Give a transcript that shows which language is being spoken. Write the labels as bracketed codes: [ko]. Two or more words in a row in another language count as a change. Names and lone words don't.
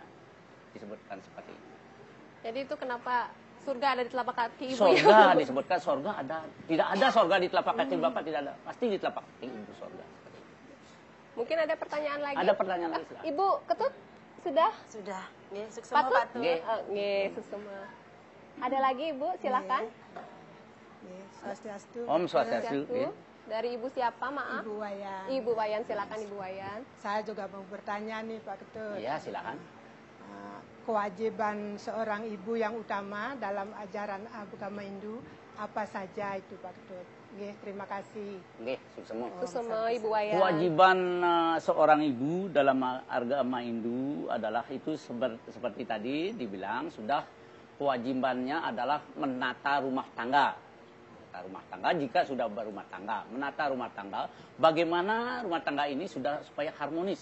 [id] Disebutkan seperti ini. Jadi itu kenapa surga ada di telapak kaki Ibu? Sorga disebutkan sorga ada. Tidak ada sorga di telapak kaki Bapak, tidak ada. Pasti di telapak kaki Ibu sorga. Mungkin ada pertanyaan lagi? Ada pertanyaan lagi, silakan. Ibu Ketut, sudah? Sudah. [ban] Nggih, suksema [id] Patut? Pak Tut. Nggih. [ban] Nggih, suksema. [id] Ada lagi Ibu, silakan. [ban] Nggih, Swastiastu. Om Swastiastu. [id] Satu. Dari Ibu siapa, maaf? Ibu Wayan. Ibu Wayan, silakan Ibu Wayan. Saya juga mau bertanya nih Pak Ketut. Iya, silakan. Kewajiban seorang ibu yang utama dalam ajaran agama Hindu apa saja itu Pak Ketut? Nggih, terima kasih. [ban] Nggih, suksema. [id] Suksema Ibu Wayan. Kewajiban seorang ibu dalam agama Hindu adalah itu seperti tadi dibilang sudah kewajibannya adalah menata rumah tangga. Menata rumah tangga jika sudah berumah tangga, menata rumah tangga. Bagaimana rumah tangga ini sudah supaya harmonis?